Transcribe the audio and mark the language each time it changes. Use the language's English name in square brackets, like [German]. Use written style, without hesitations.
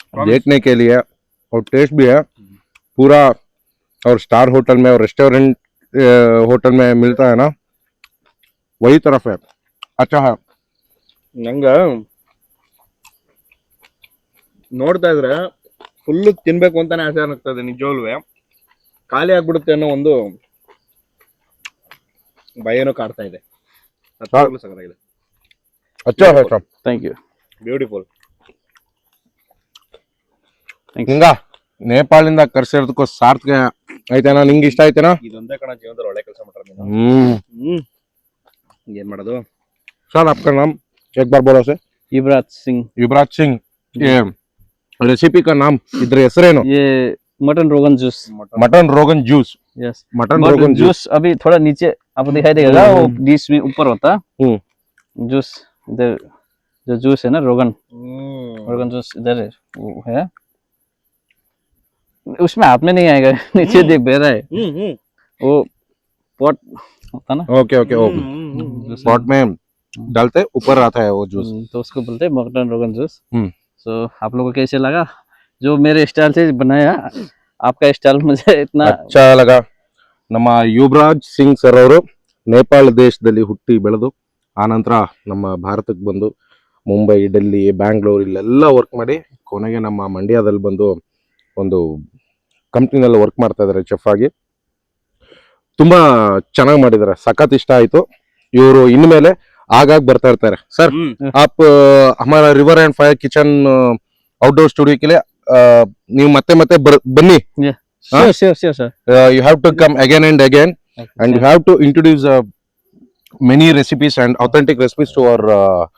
[Hindi] देखने के लिए और टेस्ट भी है पूरा और स्टार होटल में और रेस्टोरेंट होटल में मिलता है ना वही तरफ है अच्छा है [Kannada] ನಂಗ ನೋಡ್ತಾ ಇದ್ರೆ ಫುಲ್ ತಿನ್ಬೇಕು ಅಂತಾನೆ ಆಸೆ ಆಗ್ತದೆ ನಿಜವಾಗ್ಲೂ ಖಾಲಿ ಆಗ್ಬಿಡುತ್ತೆ ಅನ್ನೋ ಒಂದು ಭಯನೂ ಕಾಡ್ತಾ ಇದೆ ಸಗದಾಗಿದೆ [Hindi] अच्छा है सब [English] Thank you. Beautiful [Kannada] ಹಿಂಗ ನೇಪಾಳಿಂದ ಕರ್ಸಿರೋದಕ್ಕೂ ಸಾರ್ಥಕ ಆಯ್ತೇನಾ ನಿಂಗೆ ಇಷ್ಟ ಆಯ್ತೇನಾ ಇದೊಂದೇ ಕಣ ಜೀವನದಲ್ಲಿ ಒಳ್ಳೆ ಕೆಲಸ ಮಾಡ್ತಾರೆ ನೀನು ಏನ್ ಮಾಡೋದು [Hindi] सर आपका नाम एक बार बोलो से युवराज सिंह. युवराज सिंह ये रेसिपी का नाम इधर [Kannada] ಹೆಸರೇನು [Hindi] ये मटन रोगन जूस. मटन रोगन जूस [English] Yes. [Hindi] मटन मटन रोगन जूस जूस अभी थोड़ा नीचे आपको दिखाई देगा वो डिश में ऊपर होता. जूस इधर जो जूस है ना रोगन जूस इधर है वो है उसमें हाथ में नहीं आएगा नीचे देख बह रहा है वो पॉट होता ना ओके ओके पॉट में डालते ऊपर आता है वो जूस। तो उसको बोलते हैं मटन रोगन जूस। हम्म। सो आप लोगों को कैसे लगा? जो मेरे स्टाइल से बनाया, आपका स्टाइल मुझे इतना अच्छा लगा। [Kannada] ನಮ್ಮ ಯುವರಾಜ್ ಸಿಂಗ್ ಸರ್ ಅವರು ನೇಪಾಳ ದೇಶದಲ್ಲಿ ಹುಟ್ಟಿ ಬೆಳೆದು ಆನಂತರ ನಮ್ಮ ಭಾರತಕ್ಕೆ ಬಂದು ಮುಂಬೈ, ಡೆಲ್ಲಿ, ಬ್ಯಾಂಗ್ಳೂರ್ ಇಲ್ಲೆಲ್ಲ ವರ್ಕ್ ಮಾಡಿ ಕೊನೆಗೆ ನಮ್ಮ ಮಂಡ್ಯದಲ್ಲಿ ಬಂದು ಒಂದು ಕಂಪ್ನಿನಲ್ಲಿ ವರ್ಕ್ ಮಾಡ್ತಾ ಇದ್ದಾರೆ ಚೆಫ್ ಆಗಿ. ತುಂಬಾ ಚೆನ್ನಾಗಿ ಮಾಡಿದ್ದಾರೆ, ಸಖತ್ ಇಷ್ಟ ಆಯ್ತು. ಇವರು ಇನ್ಮೇಲೆ ಆಗಾಗ ಬರ್ತಾ ಇರ್ತಾರೆ. [Hindi] ಸರ್ आप हमारा river and fire kitchen outdoor studio के लिए [Kannada] ನೀವು ಮತ್ತೆ ಮತ್ತೆ ಬನ್ನಿ. [English] sure sir. You have to come again and again, and you have to introduce many recipes and authentic recipes to our